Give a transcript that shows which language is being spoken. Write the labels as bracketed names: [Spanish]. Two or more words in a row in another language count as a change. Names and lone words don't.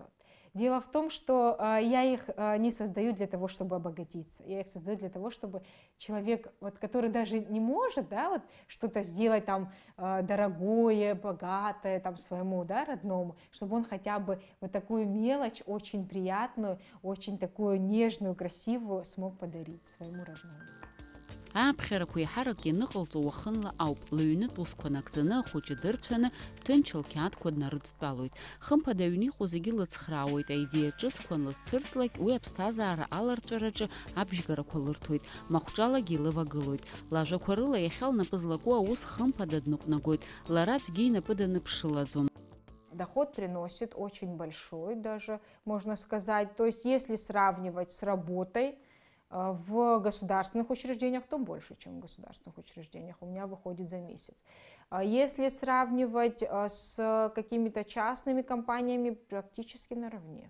[Russian] Дело в том, что я их не создаю для того, чтобы обогатиться, я их создаю для того, чтобы человек, вот, который даже не может, да, вот, что-то сделать там дорогое, богатое там, своему, да, родному, чтобы он хотя бы вот такую мелочь очень приятную, очень такую нежную, красивую смог подарить своему родному. [Abkhazian] Аԥхьарақәа еиҳарак ианыҟалҵо уахынла ауп, лыҩнытә усқәа нагӡаны ахәыҷы дырцәаны ҭынч лқьаадқәа днарыдтәалоит. Хымԥада аҩны иҟоу зегьы лыцхраауеит, аидеиа ҿыцқәа анлызцәырҵлак, уи аԥсҭазаара аларҵәараҿы абжьгарақәа лырҭоит, махәҿалагьы илывагылоит. Лажәақәа рыла иахьа лнапы злаку аус хымԥада дныҟәнагоит, лара аӡәгьы инапы даныԥшылаӡом. [Russian] Доход приносит очень большой даже, можно сказать. То есть если сравнивать с работой в государственных учреждениях, то больше, чем в государственных учреждениях у меня выходит за месяц. Если сравнивать с какими-то частными компаниями, практически наравне.